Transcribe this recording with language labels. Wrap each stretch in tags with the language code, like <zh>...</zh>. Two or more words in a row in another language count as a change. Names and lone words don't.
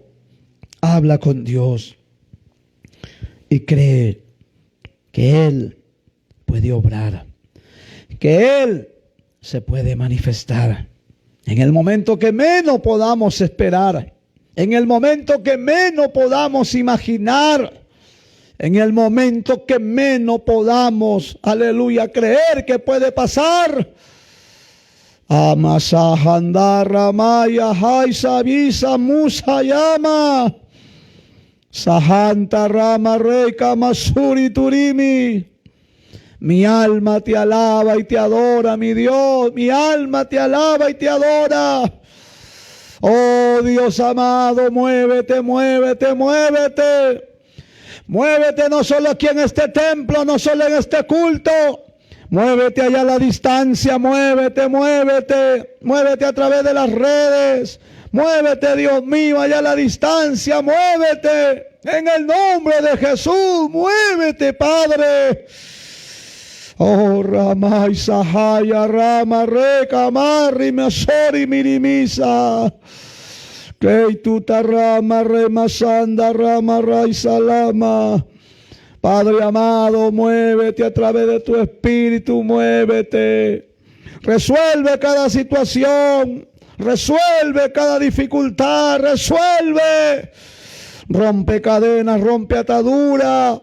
<es>Habla con Dios y cree que Él puede obrar, que Él se puede manifestar en el momento que menos podamos esperar, en el momento que menos podamos imaginar, en el momento que menos podamos, aleluya, creer que puede pasar. Amasahandara maya haisa visa musayama sahanta rama reika masuri turimi Mi alma te alaba y te adora, mi Dios. Mi alma te alaba y te adora. Oh Dios amado, muévete, muévete, muévete. Muévete no solo aquí en este templo, no solo en este culto. Muévete allá a la distancia, muévete, muévete. Muévete a través de las redes. Muévete, Dios mío, allá a la distancia, muévete. En el nombre de Jesús, muévete, Padre. Oh, Rama Isahaya, Rama Reca, Marri, Mesori, Mirimisa. Keituta Rama, Remasanda, Rama, Raisalama. Padre amado, muévete a través de tu espíritu, muévete. Resuelve cada situación, resuelve cada dificultad, resuelve. Rompe cadenas, rompe ataduras.</es>